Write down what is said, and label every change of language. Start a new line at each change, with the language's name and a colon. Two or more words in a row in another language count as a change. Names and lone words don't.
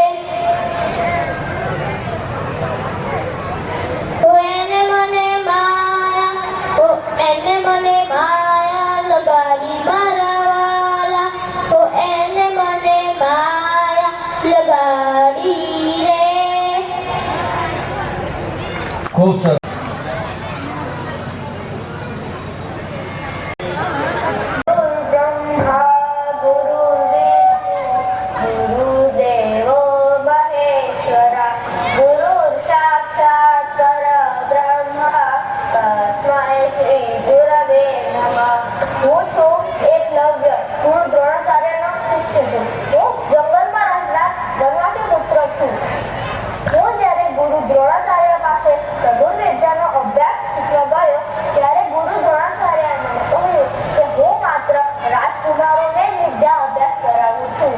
Gujarati: ઓ એને મને માયા, ઓ એને મને માયા લગાડી મારા વાલા, ઓ એને મને માયા લગાડી રે. ખૂબ સરસ.
Sanskrit: गुरुदेवो महेश्वरा, गुरुर् साक्षात् परब्रह्म, तस्मै श्री गुरवे नमः.
Gujarati: હું છું એકલવ્ય, હું દ્રોણાચાર્યનો શિષ્ય છું. હું જંગલમાં રહેલા વનવાસી પુત્ર છું. હું જ્યારે ગુરુ દ્રોણાચાર્ય પાસે ધનુર્વિદ્યાનો અભ્યાસ શીખવા ગયો, ત્યારે ગુરુ દ્રોણાચાર્યએ મને કહ્યું કે હું માત્ર રાજકુમારોને જ વિદ્યા અભ્યાસ કરાવું છું.